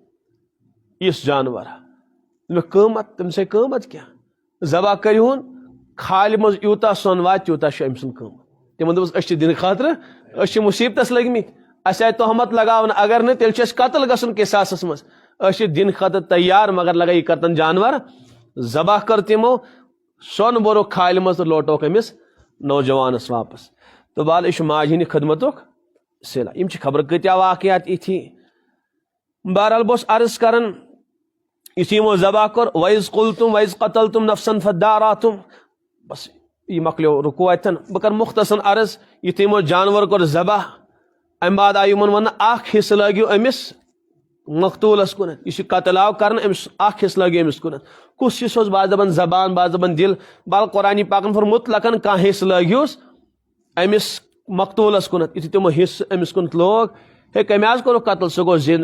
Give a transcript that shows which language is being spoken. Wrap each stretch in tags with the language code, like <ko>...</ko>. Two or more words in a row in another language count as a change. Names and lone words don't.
<ks>یُس جانور تمیُک قۭمت تٔمِس ہے قۭمت کیٛاہ ذبح کٔرِہُن کھالہِ منٛز یوٗتاہ سۄن واتہِ تیوٗتاہ چھُ أمۍ سُنٛد قۭمت تِمن دوٚپُس أسۍ چھِ دِنہٕ خٲطرٕ أسۍ چھِ مُصیبتس لٔگمٕتۍ اَسہِ آیہِ تہمت لگاونہٕ اگر نہٕ تیٚلہِ چھُ اَسہِ قتل گژھُن قصاصس منٛز أسۍ چھِ دِنہٕ خٲطرٕ تیار مگر لگے یہِ کرتن جانور ذبح کٔر تِمو سۄن بوٚرُکھ کھالہِ منٛز تہٕ لوٹوکھ أمِس نوجوانس واپس تہٕ بال یہِ چھُ ماجہِ ہِنٛدِ خدمتُک صِلہ یِم چھِ خبر کۭتیاہ واقعات یِتھی بہرحال بہٕ اوسُس عرض کران یُتھُے یِمو ذبح کوٚر</ks> <ar>وَإِذ قُلتُم وَإِذ قَتَلتُم نَفْسًا فَادَّارَأْتُم</ar> <ks>بس یہ مۄکلیو رُکوٗع اتٮ۪ن بہٕ کرٕ مُختصر عرض یُتھُے یِمو جانور کوٚر ذبح امہِ بعد آیہِ یِمن وننہٕ اکھ حصہٕ لٲگِو أمِس مقتوٗلس کُنتھ یُس یہِ قتل آو کرنہٕ أمِس اکھ حصہٕ لٲگِو أمِس کُنتھ کُس حصہٕ اوس بعض دپان زبان بعض دپان دِل بل قرآنِ پاکن فوٚر مُطلقن کانٛہہ حصہٕ لٲگۍہوٗس أمِس مقتوٗلس کُنتھ یُتھُے تِمو حصہٕ أمِس کُنتھ لوگ ہے کمہِ حظ کوٚرُکھ قتل سُہ گوٚو زِنہٕ</ks>